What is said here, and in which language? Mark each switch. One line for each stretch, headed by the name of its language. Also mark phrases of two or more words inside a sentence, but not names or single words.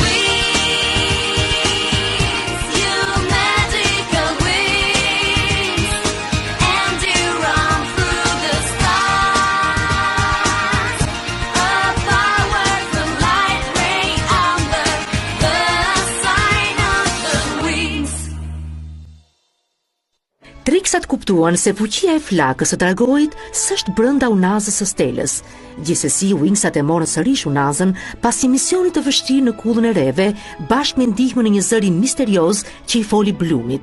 English: Wings, you magical wings, and you run through the stars. A powerful light ray under the sign of the wings.
Albanian: Triksat kuptuan se fuqia e flakës së Targoit s'është brenda unazës së stelës. Gjithsesi, Wingsat e morën sërish unazën pasi misionit të vështirë në kullën e reve, bashkë me ndihmën e një zëri misterioz që i foli Bloomit.